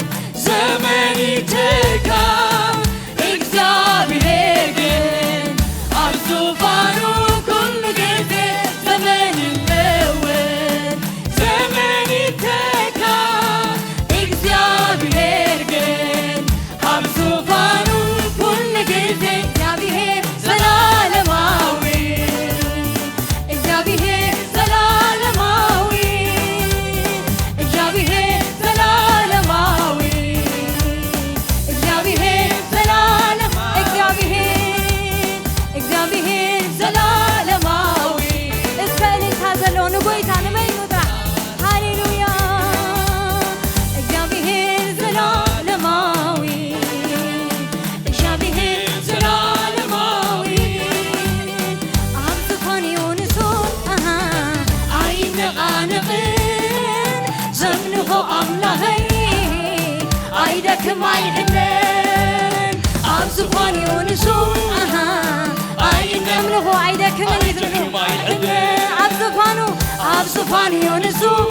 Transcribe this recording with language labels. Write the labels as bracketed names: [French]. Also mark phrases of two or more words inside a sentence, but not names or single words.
[Amharic] ዘመን ይተካ [Tigrinya] እግዚአብሔር ግን ኣብ ዙፋኑ ኩሉ ጊዜ [Amharic] ዘመን ይለወጥ ዘመን ይተካ [Tigrinya] እግዚአብሔር ግን ኣብ ዙፋኑ ኩሉ ጊዜ እግዚአብሔር ዘላለማዊ እግዚአብሔር ዘላለማዊ እግዚአብሔር ዘላለማዊ እግዚአብሔር ዘላለም እግዚአብሔር ዘላለማዊ እስከ እልልታ ዘለዎ ንጎይታ ንመይኑታ ሃሌሉያ እግዚአብሔር ዘላለማዊ እግዚአብሔር ዘላለማዊ ኣብ ዙፋኑ ንሱ ኣይነቓነቕን ዘምልኾ ኣምላኸይ ኣይደክም ኣይሕለን ኣብ ዙፋኑ ንሱ ዘምልኾ ኣይደክምን ኣብ ዙፋኑ ንሱ